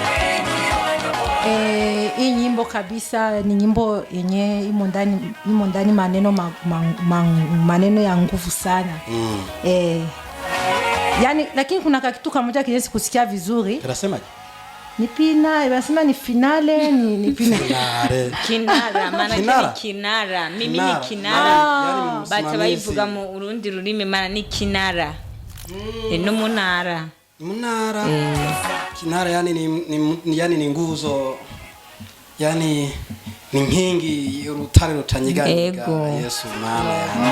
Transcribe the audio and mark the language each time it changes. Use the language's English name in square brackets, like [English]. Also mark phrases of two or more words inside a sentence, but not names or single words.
[Swahili] Hii nyimbo kabisa ni nyimbo yenye imo ndani maneno ya nguvu sana. Yani lakini kuna kitu kimoja kiwezi kusikia vizuri. Unasemaje? Ni pina, wanasema ni finale, ni pina. Kinara, maana ni kinara. Mimi ni kinara. [Rundi] Bacha bayivuga mu urundi rurimi [Swahili] maana ni kinara. [Rundi] No munara. [Swahili] Munara. Kinara yani ni nguzo. [Rundi] Yani ni nkingi urutare rutanyiganyiga. [Swahili] Yesu mama yani.